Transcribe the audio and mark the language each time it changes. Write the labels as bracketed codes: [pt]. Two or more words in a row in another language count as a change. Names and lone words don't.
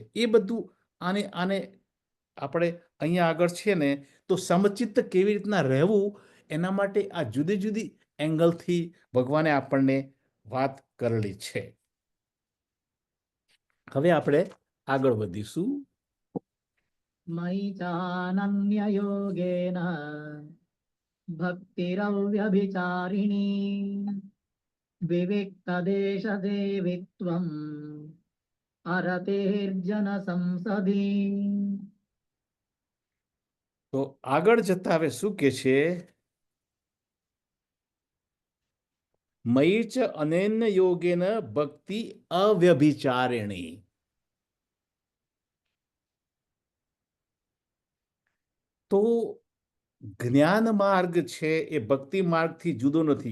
[gu] એ બધું આને આપણે અહીંયા આગળ છે ને તો સમચિત્ત કેવી રીતના રહેવું એના માટે આ જુદી જુદી એંગલથી ભગવાને આપણને વાત કરેલી છે. હવે આપણે આગળ વધીશું. [sa] मयि चानन्ययोगेन भक्तिरव्यभिचारिणी विविक्तदेशसेवित्वम् अरतेर्जन संसदि. [gu] તો આગળ જતા હવે શું કે છે? [sa] मयि च अनन्य योगेन भक्ति अव्यभिचारिणी. [gu] તો જ્ઞાન માર્ગ છે એ ભક્તિ માર્ગથી જુદો નથી.